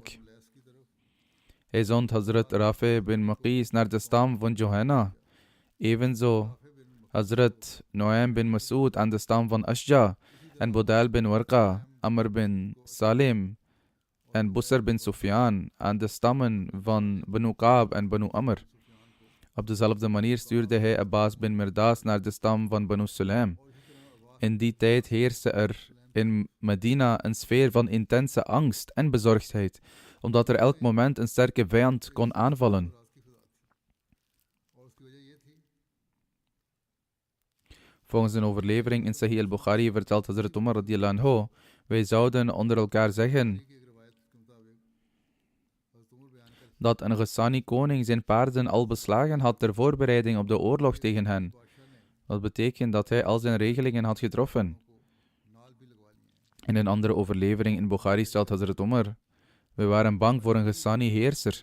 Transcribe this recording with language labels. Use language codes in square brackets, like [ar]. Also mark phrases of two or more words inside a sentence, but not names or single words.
[nl] Hij zond Hazrat Rafi bin Maqis naar de stam van Johanna, evenzo Hazrat Noaim bin Mas'ud aan de stam van Ashja en Budal bin Warqa, Amr bin Salim en Busr bin Sufyan aan de stammen van Banu Kaab en Banu Amr. Op dezelfde manier stuurde hij Abbas bin Mirdas naar de stam van Banu Sulaim. In die tijd heerste er in Medina een sfeer van intense angst en bezorgdheid, omdat er elk moment een sterke vijand kon aanvallen. Volgens een overlevering in Sahih al-Bukhari vertelt Hazrat Umar [ar] رضي الله عنه, [nl] wij zouden onder elkaar zeggen dat een Ghassani koning zijn paarden al beslagen had ter voorbereiding op de oorlog tegen hen. Dat betekent dat hij al zijn regelingen had getroffen. In een andere overlevering in Bukhari stelt Hazrat Umar, wij waren bang voor een Ghassani heerser.